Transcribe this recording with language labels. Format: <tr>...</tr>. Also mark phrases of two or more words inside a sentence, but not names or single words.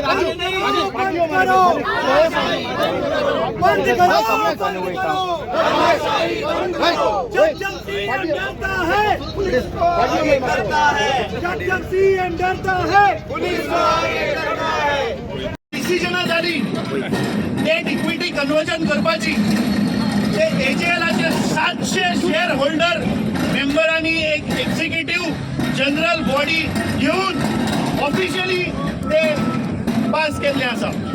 <hi>बंद करो जब सीएम डरता है पुलिस को आगे करता है जब सीएम डरता है पुलिस को आगे करना है</hi> <kok>डिसिजन जाली</kok> <en>debt equity conversion</en> <kok>करपाची ते एजेएलाचे 700</kok> <en>share holder</en> <kok>मेंबरांनी एक</kok> <en>executive general body</en> <kok>घेऊन ऑफिशियली ते पास केल्ले आसा.</kok>